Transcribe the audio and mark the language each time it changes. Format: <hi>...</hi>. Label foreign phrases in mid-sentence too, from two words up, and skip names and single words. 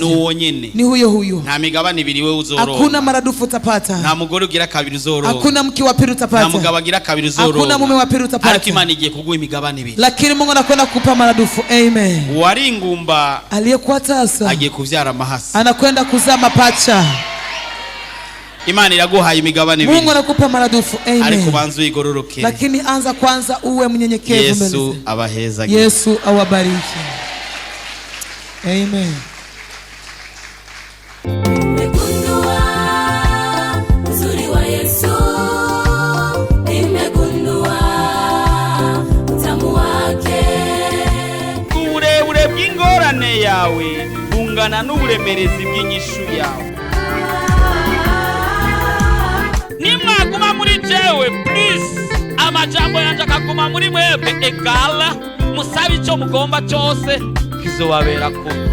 <rn>nuwo nyene,</rn> <sw>ni huyo,</sw> <rn>nta migabane ibiri wewe uzoronka,</rn> <sw>hakuna maradufu utapata,</sw> <rn>nta mugore ugira kabiri uzoronka,</rn> <sw>hakuna mke wa pili utapata,</sw> <rn>nta mugabo agira kabiri uzoronka,</rn> <sw>hakuna mume wa pili utapata,</sw> <rn>ariko Imana igiye kuguha imigabane ibiri,</rn> <sw>lakini Mungu anakwenda kukupa maradufu. amen.</sw> <rn>uwari ingumba</rn> <sw>aliyekuwa tasa</sw> <rn>agiye kuvyara mahasi,</rn> <sw>anakwenda kuzaa mapacha.</sw> <rn>Imana iraguhaye imigabane ibiri,</rn> <sw>Mungu anakupa maradufu. amen.</sw> <rn>ariko banza uyigororoke,</rn> <sw>lakini anza kwanza uwe mnyenyekevu mbele.</sw> <rn>Yesu abaheza,</rn> <sw>Yesu awabariki. amen. Nimegundua uzuri wa Yesu, nimegundua utamu wake.</sw> <rn>uburebure bw'ingorane yawe bungana n'uburemerezi bw'inyishu yawe. Nimwaguma muri jewe please, amajambo yanje akaguma muri mwebwe egala, musabe icyo mugomba cyose kizobaberako.</rn>